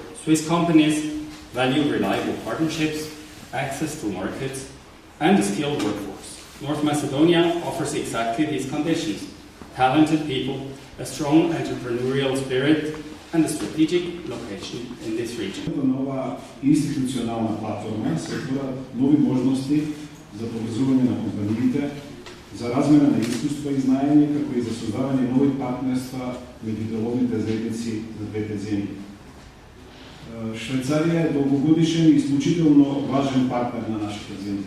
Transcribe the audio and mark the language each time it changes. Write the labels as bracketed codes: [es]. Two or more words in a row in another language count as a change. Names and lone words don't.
[en] Swiss companies value reliable partnerships, access to markets, and a skilled workforce. North Macedonia offers exactly these conditions: talented people, a strong entrepreneurial spirit, and a strategic location in this region. [mk] Нова институционална платформа се отварат нови можности за поврзување на компаниите, за размена на искуства и знаење, како и за создавање нови партнерства меѓу деловните заедници за двете земји. Швајцарија е долгогодишен и исклучително важен партнер на нашите земји.